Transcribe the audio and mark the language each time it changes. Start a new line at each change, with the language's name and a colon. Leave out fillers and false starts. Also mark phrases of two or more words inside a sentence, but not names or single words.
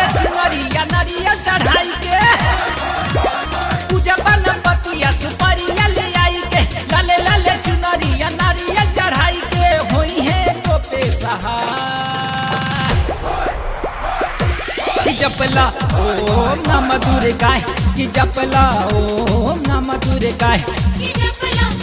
Bhojpuri: चुनरिया नरिया चढ़ाई के पूजा बनपतिया सुपरिया ले आई के लाले लाले चुनरिया नरिया चढ़ाई के होई है तो पे सहाय जपला
Sanskrit: ओम नमः दुर्गाय
Bhojpuri: कि जपला
Sanskrit: ओम नमः दुर्गाय
Bhojpuri: कि जपला